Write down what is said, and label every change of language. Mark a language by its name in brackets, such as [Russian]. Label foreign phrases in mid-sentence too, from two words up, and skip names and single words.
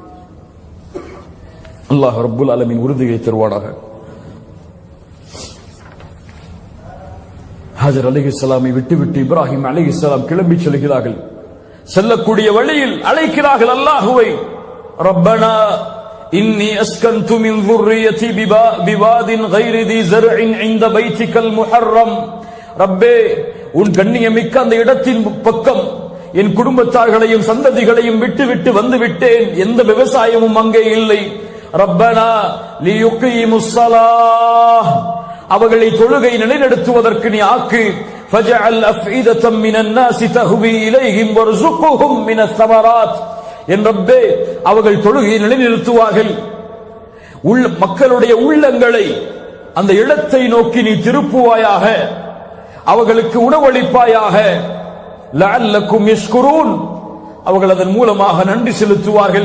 [Tamil] அல்லாஹ் [Arabic] رب العالمين [Tamil] உறுதியை தருவானாக. ஹாஜர் அலைஹிஸ்ஸலாமை விட்டுவிட்டு இப்ராஹிம் அலைஹிஸ்ஸலாம் கிளம்பி செல்கிறார்கள். செல்லக்கூடிய வழியில் அழைக்கிறார்கள் அல்லாஹுவை. [Arabic] ربنا إني أسكنت من ذُرِّيَّتِي بِوَادٍ غَيْرِ ذِي زَرْعٍ عِندَ بَيْتِكَ الْمُحَرَّمْ. [Tamil] ரப்பே, உன் கண்ணியமிக்க அந்த இடத்தின் பக்கம் என் குடும்பத்தார்களையும் சந்ததிகளையும் விட்டு வந்து விட்டேன். எந்த விவசாயமும் அங்கே இல்லை. [Arabic] ربنا ليقيموا الصلاة, [Tamil] அவர்களை தொழுகை நிலைநிறுத்துவதற்கு நீ ஆக்கு. [Arabic] فَجَعَلْ أَفْئِدَةً مِنَ النَّاسِ تَهْوِي إِلَيْهِمْ وَارْزُقْهُمْ مِنَ الثَّمَرَاتِ. [Tamil] என் ரப்பே, அவர்கள் தொழுகையை நிலைநிறுத்துவார்கள். மக்களுடைய உள்ளங்களை அந்த இடத்தை நோக்கி நீ திருப்புவாயாக, அவர்களுக்கு உணவளிப்பாயாக. [Arabic] لعلكم يشكرون, [Tamil] அவர்கள் அதன் மூலமாக நன்றி செலுத்துவார்கள்.